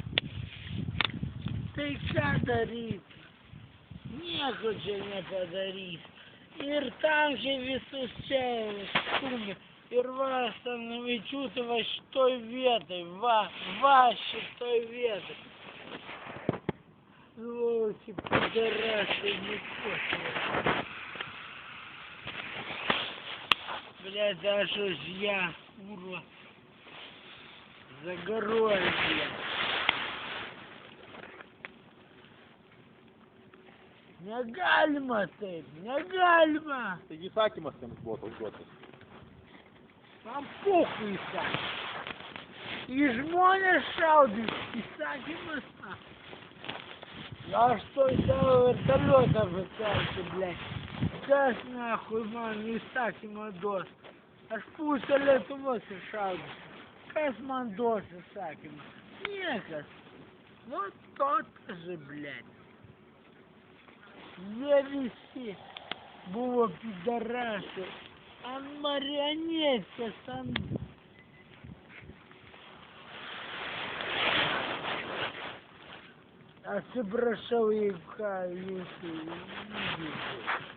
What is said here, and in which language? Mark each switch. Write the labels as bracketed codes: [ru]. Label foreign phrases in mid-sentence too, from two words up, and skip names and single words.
[lt] Tai ką daryti? Nieko čia nepadarys. Ir tankai visus čia stumia. Ir va, Stanavičiūtė va šitoj vietoj. Va šitoj vietoj. [ru] Сволочи, пидорасы, не косят. Блядь, даже ж я, курва, загорой, блядь. [lt] Negalima taip, negalima. Taigi įsakymas jiems buvo toks duotas. Man pochui įsakymas. Į žmonės šaudys, įsakymas. [ru] Я что делаю вертолета вытащу, блядь. [lt] Kas нахуй man įsakymą duos? Aš pusę Lietuvos iššaudysiu. Kas man duos įsakymą? Niekas. [ru] Вот то-то же, блядь. [lt] Jie visi buvo pidorasai. Ant marionetės, ant... Atsiprašau, jeigu ką jūsų įvykdžiau.